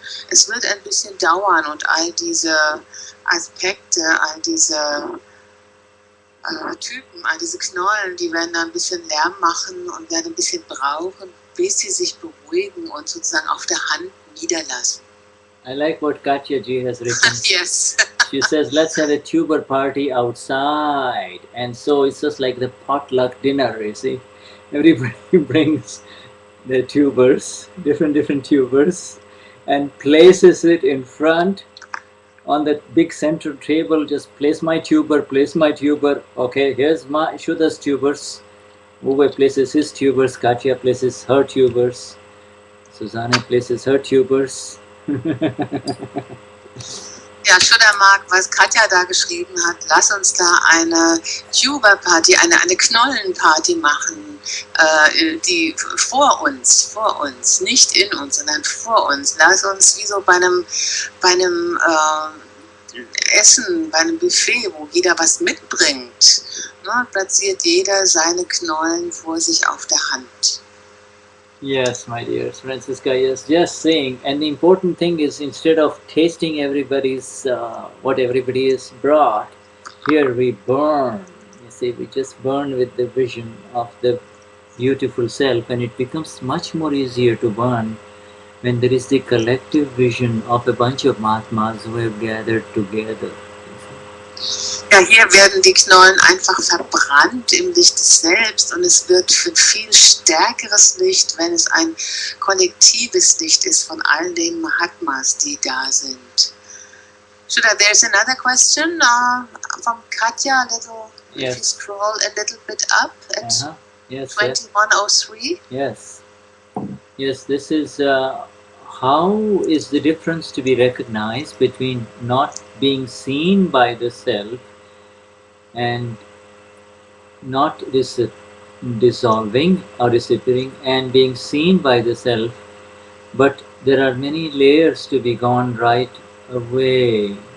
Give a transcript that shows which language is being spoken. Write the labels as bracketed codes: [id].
[de] Es wird ein bisschen dauern und all diese Aspekte, all diese Typen, all diese Knollen, die werden dann ein bisschen Lärm machen und werden ein bisschen brauchen, bis sie sich beruhigen und sozusagen auf der Hand niederlassen. [en] I like what Katja ji has written. Yes. She says, let's have a tuber party outside. And so it's just like the potluck dinner, you see. Everybody brings their tubers, different tubers, and places it in front on that big central table. Just place my tuber. Okay, here's my Shuddha's tubers. Uwe places his tubers. Katja places her tubers. Susanne places her tubers. [de] Ja, Shuddha mag, was Katja da geschrieben hat. Lass uns da eine Tuba-Party, eine Knollenparty machen, die vor uns, nicht in uns, sondern vor uns. Lass uns wie so bei einem Essen, bei einem Buffet, wo jeder was mitbringt, ne, platziert jeder seine Knollen vor sich auf der Hand. [en] Yes, my dear Franscisca, yes, just saying. And the important thing is, instead of tasting everybody's, what everybody is brought, here we burn. You see, we just burn with the vision of the beautiful self, and it becomes much more easier to burn when there is the collective vision of a bunch of mahatmas who have gathered together. Ja, hier werden die Knollen einfach verbrannt im Licht des Selbst und es wird für viel stärkeres Licht, wenn es ein kollektives Licht ist von all den Mahatmas, die da sind. Shuddha, there's another question from Katja, a little, Yes. If you scroll a little bit up at Yes, 2103. Yes. Yes, this is how is the difference to be recognized between not being seen by the self and not dissolving or disappearing and being seen by the self, but there are many layers to be gone right away.